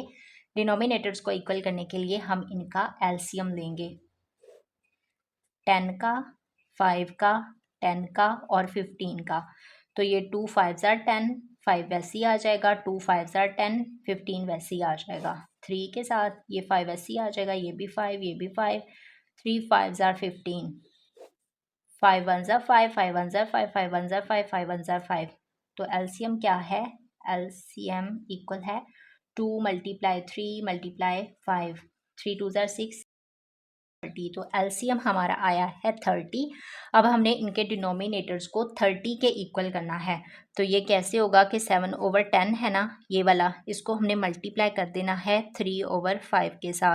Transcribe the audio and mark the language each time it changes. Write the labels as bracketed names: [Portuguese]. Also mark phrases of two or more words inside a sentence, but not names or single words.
[Hindi] डिनोमिनेटर्स को इक्वल करने के लिए हम इनका एलसीएम लेंगे, 10 का, 5 का, 10 का और 15 का। तो ये [English] 2 5s are 10, [Hindi] 5 वैसे ही आ जाएगा, [English] 2 5s are 10, [Hindi] 15 वैसे ही आ जाएगा। 3 के साथ ये 5 वैसे ही आ जाएगा, ये भी 5, ये भी 5, [English] 3 5s are 15, 5 1s are 5, 5 1s are 5, 5 1s are 5, 5 1s are 5। [Hindi] तो एलसीएम क्या है, [English] LCM equal [Hindi] है 2 × 3 × 5, [English] 3 2s are 6, [Hindi] 30। तो एलसीएम हमारा आया है 30। अब हमने इनके डिनोमिनेटर्स को 30 के इक्वल करना है। तो ये कैसे होगा कि 7/10 है ना ये वाला, इसको हमने मल्टीप्लाई कर देना है 3/5 के साथ।